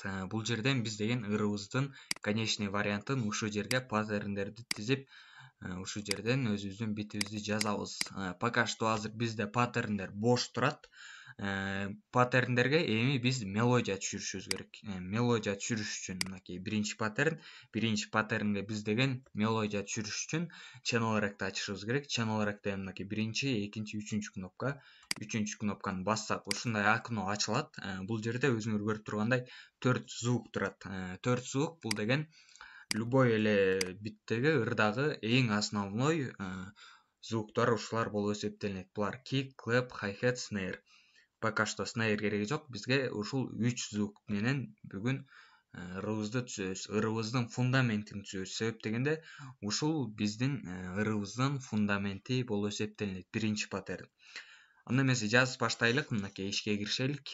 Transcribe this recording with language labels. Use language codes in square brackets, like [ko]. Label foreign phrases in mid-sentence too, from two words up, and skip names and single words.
[ky] Бул жерден биз деген ырыбыздын [ru] конечный вариантын [ky] ушул жерге паттерндерди тизип, ушул жерден өзүбүздүн битибизди жазабыз. [ru] Пока что [ky] азыр бизде паттерндер бош турат. Паттерндерге эми биз мелодия түшүрүшүбүз керек. Мелодия түшүрүш үчүн мынакей биринчи паттернге биз деген мелодия түшүрүш үчүн [en] channel rack'ты [ky] ачышыбыз керек. [en] Channel rack [ky] деген мынакей биринчи, экинчи, үчүнчү кнопка. Үчүнчү кнопканы бассак ушундай окно ачылат. Бул жерде өзүңөр көрүп тургандай 4 звук турат. 4 звук бул деген любой эле биттеги, ырдагы эң [ru] основной звуктар [ky] ушулар болуп эсептелинет. Булар [en] kick, clap, hi-hat, snare. [ru] Пока что [ky] snare кереги жок. Бизге ушул 3 звук менен бүгүн ырыбызды түзөбүз. Ырыбыздын фундаментин түзөбүз. Себеп дегенде ушул биздин ырыбыздын фундаменти болуп эсептелинет, биринчи паттерн. Анда эмесе жазып баштайлык. Мынакей ишке киришелик.